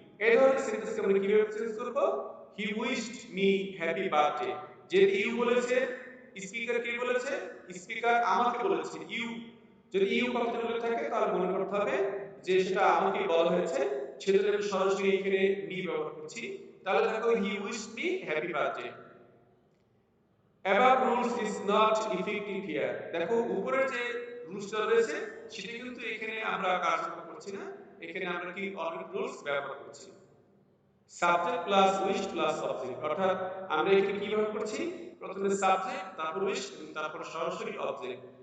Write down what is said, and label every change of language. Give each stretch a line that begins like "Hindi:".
Bangla: এই ধরনের সেন্টেন্সকে আমরা কিভাবে চেঞ্জ করব?
English: He wished me happy birthday.
Bangla: যে ইউ বলেছে, স্পিকার কে বলেছে? স্পিকার আমাকে বলেছে, ইউ। যদি ইউ কথাটা বলে থাকে, তাহলে মনে করতে হবে যে সেটা আমাকে বলা হয়েছে, সেজন্য আমি সরাসরি এখানে মি ব্যবহার করছি। তাহলে দেখো,
English: He wished me happy birthday. above rules is not effective here.
Bangla: দেখো, উপরের যে রুলসটা রয়েছে, সেটা কিন্তু এখানে আমরা কার্যকর করছি না, এখানে আমরা কি অলরেডি রুলস ব্যবহার করছি। Subject plus wish plus object, অর্থাৎ আমরা এখানে কি ব্যবহার করছি? প্রথমে সাবজেক্ট, তারপর উইশ, তারপর সরাসরি অবজেক্ট।